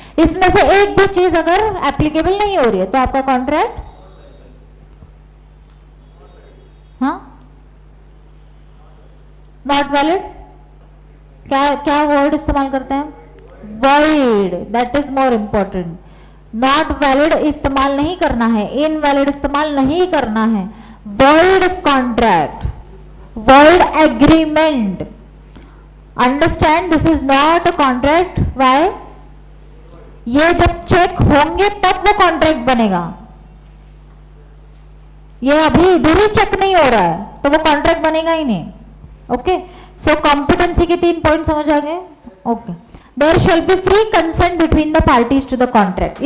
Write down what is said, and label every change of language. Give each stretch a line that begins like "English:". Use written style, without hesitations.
Hindi: इसमें से एक भी चीज अगर एप्लीकेबल नहीं हो रही है तो आपका कॉन्ट्रैक्ट नॉट वैलिड। क्या वर्ड इस्तेमाल करते हैं? Void, that is more important. Not valid इस्तेमाल नहीं करना है, इनवैलिड इस्तेमाल नहीं करना है।
English: Void contract, void agreement, understand this is not a contract. why?
Hindi: ये जब चेक होंगे तब वो कॉन्ट्रैक्ट बनेगा। ये अभी इधर ही चेक नहीं हो रहा है तो वो कॉन्ट्रैक्ट बनेगा ही नहीं।
English: okay, so
Hindi: कॉम्पिटेंसी के 3 पॉइंट समझ आ गए।
English: Okay, there shall be free consent between the parties to the contract.